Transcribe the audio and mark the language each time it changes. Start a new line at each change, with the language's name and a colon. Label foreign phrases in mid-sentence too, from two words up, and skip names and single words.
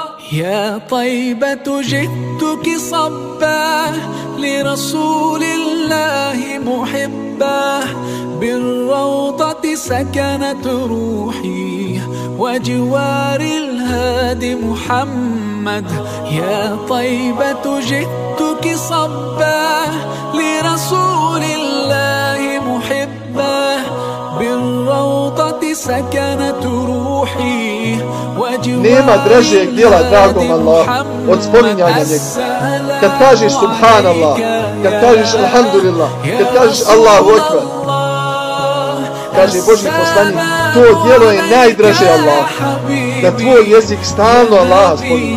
Arabic: يا طيبة جئتك صبا لرسول الله محبا، بالروضة سكنت روحي وجوار الهادي محمد. يا طيبة جئتك صبا لرسول الله محبا، بالروضة سكنت روحي
Bosnian: Nema dražeg djela dragom Allah od spominjanja njega. Kad kažeš subhanallah, kad kažeš alhamdulillah, kad kažeš
Arabic: الله أكبر,
Bosnian: kaže Božji poslanik, to djelo je najdraže Allah, da tvoj jezik stalno Allaha spominje.